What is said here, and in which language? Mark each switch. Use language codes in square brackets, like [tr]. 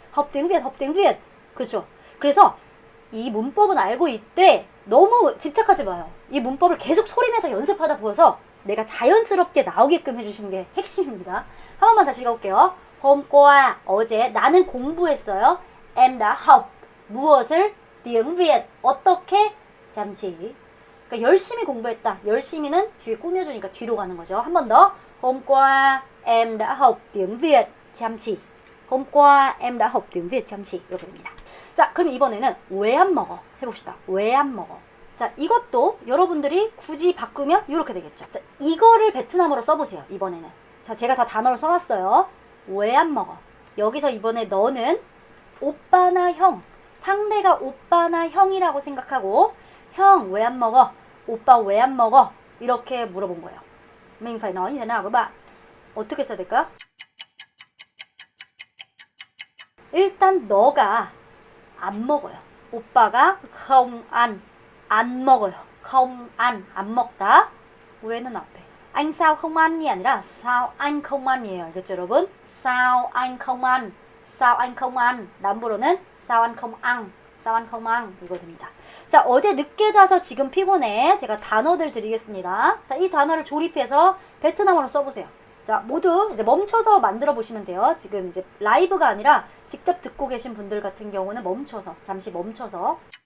[vi] học tiếng Việt [ko] 그렇죠? 그래서 이 문법은 알고 있되 너무 집착하지 마요. 이 문법을 계속 소리내서 연습하다 보여서 내가 자연스럽게 나오게끔 해주시는 게 핵심입니다. 한 번만 다시 읽어볼게요. [vi] Hôm qua [ko] 어제 나는 공부했어요. [vi] Em đã học [ko] 무엇을? [vi] tiếng Việt [ko] 어떻게? [vi] chăm chỉ. [ko] 그러니까 열심히 공부했다. 열심히는 뒤에 꾸며주니까 뒤로 가는 거죠. 한 번 더. [vi] Hôm qua em đã học tiếng Việt chăm chỉ. Hôm qua em đã học tiếng Việt chăm chỉ. [ko] 이렇게 됩니다. 자, 그럼 이번에는 왜 안 먹어? 해봅시다. 왜 안 먹어? 자, 이것도 여러분들이 굳이 바꾸면 이렇게 되겠죠. 자, 이거를 베트남어로 써보세요. 이번에는. 자, 제가 다 단어를 써놨어요. 왜 안 먹어? 여기서 이번에 너는 오빠나 형, 상대가 오빠나 형이라고 생각하고 형 왜 안 먹어? 오빠 왜 안 먹어? 이렇게 물어본 거예요. [vi] mình phải nói như thế nào các bạn? [ko] 어떻게 써야 될까요? 일단 너가 안 먹어요. 오빠가 [vi] không ăn, [ko] 안 먹어요. không ăn, 안 먹다. 왜는 앞에. [vi] anh sao không ăn [ko] 이 아니라 [vi] sao anh không ăn [ko] 이에요. 알겠죠, 여러분? [vi] sao anh không ăn, sao anh không ăn. [ko] 남부로는 [vi] sao anh không ăn, sao anh không ăn [ko] 이거 됩니다. 자, 어제 늦게 자서 지금 피곤해. 제가 단어들 드리겠습니다. 자, 이 단어를 조립해서 베트남어로 써보세요. 자, 모두 이제 멈춰서 만들어 보시면 돼요. 지금 이제 라이브가 아니라 직접 듣고 계신 분들 같은 경우는 잠시 멈춰서.